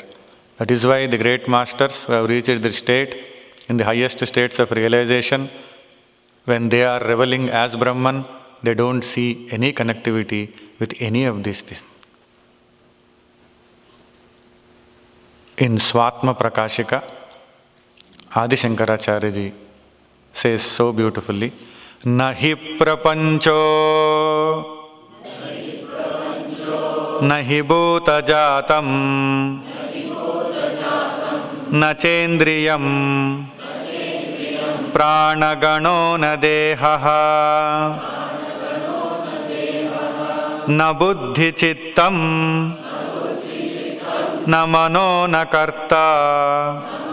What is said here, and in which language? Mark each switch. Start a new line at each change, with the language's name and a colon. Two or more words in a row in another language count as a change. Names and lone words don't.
English: That is why the great masters who have reached this state, in the highest states of realization, when they are reveling as Brahman, they don't see any connectivity with any of these things. In Swatma Prakashika, Adi Shankaracharya ji says so beautifully,
Sanskrit: नहि प्रपञ्चो, नहि भूत जातं, न चेन्द्रियं, प्राणगणो न देहः, न बुद्धि चित्तं, न मनो न कर्ता,